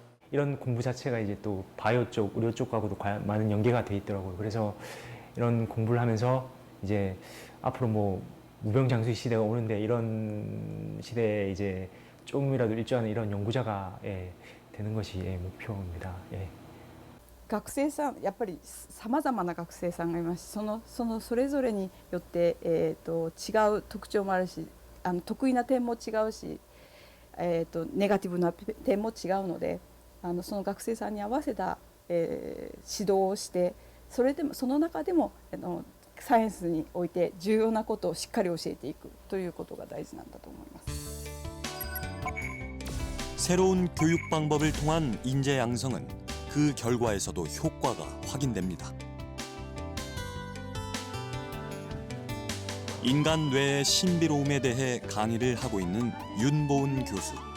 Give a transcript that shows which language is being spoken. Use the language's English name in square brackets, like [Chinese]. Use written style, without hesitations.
[Korean] 이런 공부 자체가 이제 또 바이오 쪽, 의료 쪽하고도 많은 연계가 돼 있더라고요. 그래서 이런 공부를 하면서 이제 앞으로 뭐 무병장수의 시대가 오는데 이런 시대에 이제 조금이라도 일조하는 이런 연구자가 되는 것이 목표입니다. [Japanese] 学生さんやっぱりさまざまな学生さんがいますし、それぞれによって、違う特徴もあるし、得意な点も違うし、ネガティブな点も違うので、その学生さんに合わせた、指導をして、その中でもサイエンスにおいて重要なことをしっかり教えていくということが大事なんだと思います。 [Korean] 새로운 교육 방법을 통한 인재 양성은 그 결과에서도 효과가 확인됩니다. 인간 뇌의 신비로움에 대해 강의를 하고 있는 윤보은 교수.